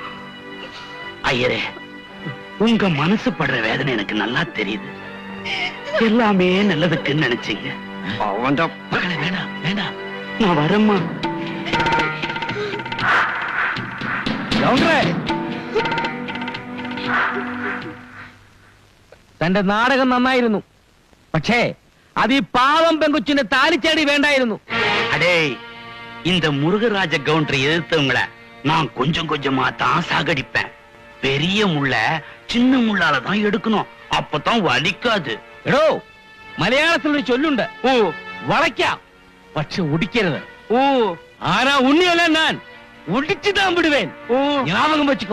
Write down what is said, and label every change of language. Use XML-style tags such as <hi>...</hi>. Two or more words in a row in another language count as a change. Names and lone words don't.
<ta>ஐயரே, உங்க மனசு படுற வேதனை எனக்கு நல்லா தெரியுது. எல்லாமே நல்லதுக்குன்னு நினைச்சீங்க.</ta> <ml>മക്കളെ വേണ്ട വേണ്ട.</ml> <ta>நான் வரேம்மா.</ta> <ml>തന്റെ നാടകം നന്നായിരുന്നു, പക്ഷേ അത് ഈ പാവം പെങ്കുച്ചിന്റെ താലിച്ചാടി വേണ്ടായിരുന്നു.</ml> <ta>அடே, இந்த முருகராஜ கவுண்டரை எதிர்த்தவங்களை நான் கொஞ்சம் கொஞ்சமா தான் சாகடிப்பேன். பெரிய முள்ள சின்ன முள்ளால தான் எடுக்கணும், அப்பதான் வலிக்காது.</ta> <ml>എടോ, മലയാളത്തിൽ ഒരു ചൊല്ലുണ്ട്, ஓ വളയ്ക്കാം പക്ഷെ ഒടിക്കരുത്. ஓ ആരാ ഉണ്ണിയല്ല, ഞാൻ ഒടിച്ചു താൻ വിടുവേൻ. ஓ</ml> <ta>ஞாபகம் வச்சுக்கோ.</ta>